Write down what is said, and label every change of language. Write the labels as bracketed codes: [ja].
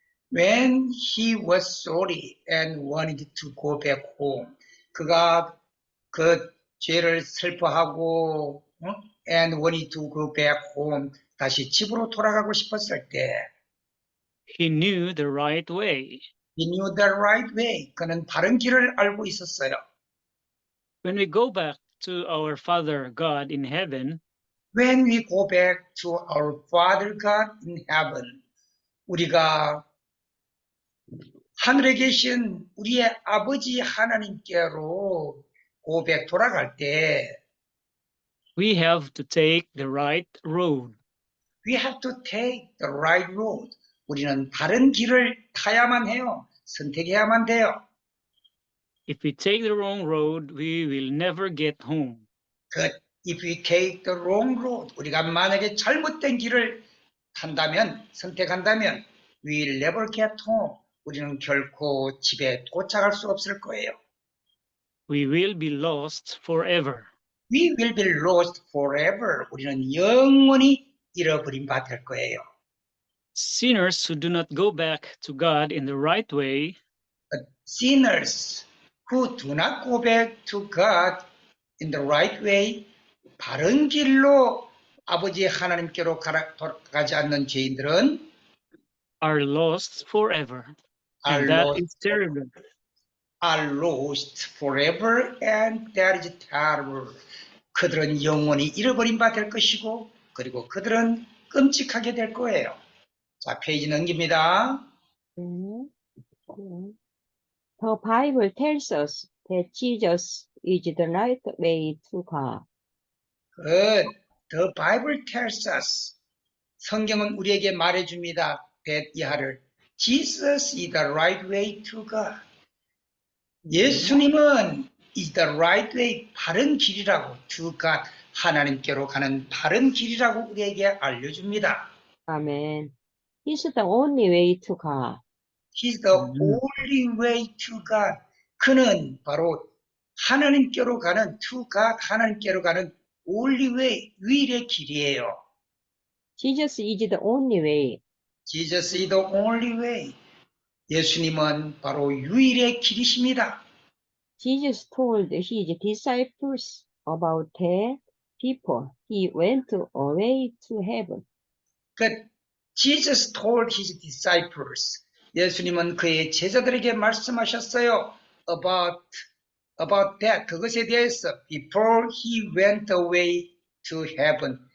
[en] When he was sorry and wanted to go back home. [ko] 그가 그 죄를 슬퍼하고 [en] and wanted to go back home. [ko] 다시 집으로 돌아가고 싶었을 때 [en] he knew the right way. He knew the right way. [ko] 그는 바른 길을 알고 있었어요. [en] When we go back to our Father God in heaven, When we go back to our Father God in heaven, [ko] 우리가 하늘에 계신 우리의 아버지 하나님께로 [en] go back [ko] 돌아갈 때 [en] we have to take the right road. we have to take the right road. [ko] 우리는 바른 길을 타야만 해요. 선택해야만 돼요. [en] If we take the wrong road, we will never get home. But if we take the wrong road, [ko] 우리가 만약에 잘못된 길을 탄다면, 선택한다면, [en] we'll never get home. [ko] 우리는 결코 집에 도착할 수 없을 거예요. [en] We will be lost forever. We will be lost forever. [ko] 우리는 영원히 잃어버린 바 될 거예요. [en] Sinners who do not go back to God in the right way But sinners who do not go back to God in the right way, [ko] 바른 길로 아버지 하나님께로 가지 않는 죄인들은 [en] are lost forever. are And that lost, is terrible. are lost forever and that is terrible. [ko] 그들은 영원히 잃어버린 바 될 것이고 그리고 그들은 끔찍하게 될 거예요. 자, 페이지 넘깁니다. 음, 음. [en] The Bible tells us that Jesus is the right way to God. Good. The Bible tells us. [ko] 성경은 우리에게 말해줍니다. that 이하를. [en] Jesus is the right way to God. [ko] 예수님은 [en] is the right way, [ko] 바른 길이라고, [en] to God, [ko] 하나님께로 가는 바른 길이라고 우리에게 알려줍니다. [en] Amen. He's the only way to God. He's the only way to God. [ko] 그는 바로 하나님께로 가는 [en] to God, [ko] 하나님께로 가는 [en] only way, [ko] 유일의 길이에요. [en] Jesus is the only way. Jesus is the only way. [ko] 예수님은 바로 유일의 길이십니다. [en] Jesus told his disciples about 10 people. He went away to heaven. 그 Jesus told his disciples. [ko] 예수님은 그의 제자들에게 말씀하셨어요. [en] About that. [ko] 그것에 대해서 [en] before he went away to heaven.